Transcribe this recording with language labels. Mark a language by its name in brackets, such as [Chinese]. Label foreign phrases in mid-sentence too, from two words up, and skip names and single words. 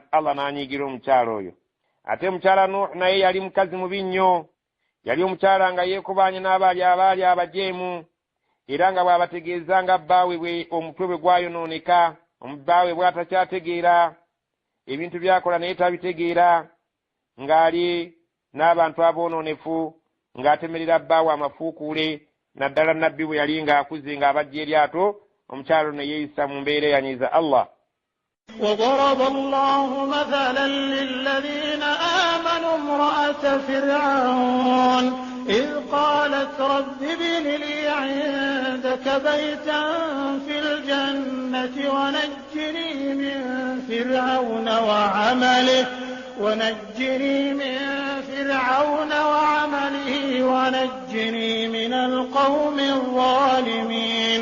[Ganda] Allah n'anyiigira omukyala oyo. Ate mukyala Nuuh naye yali mukazi mubi nnyo, yali omukyala nga yeekubaanye n'abaali abajeemu era nga bw'abategeeza nga bbaawe bwe omutwe bwe gwayonooneka, bbaawe bw'atakyategeera ebintu byakola naye tabitegeera, ng'ali n'abantu aboononefu ng'atemerera bbaawe amafuukuule naddala nabbi bwe yali ng'akuze ng'abajja eryato omukyalo ne yeeyisa mu mbeera eyanyiiza Allah. [Arabic] وضرب الله مثلا للذين آمنوا امرأة فرعون إذ قالت رب ابن لي عندك بيتا في الجنة ونجني من فرعون وعمله ونجني من القوم الظالمين.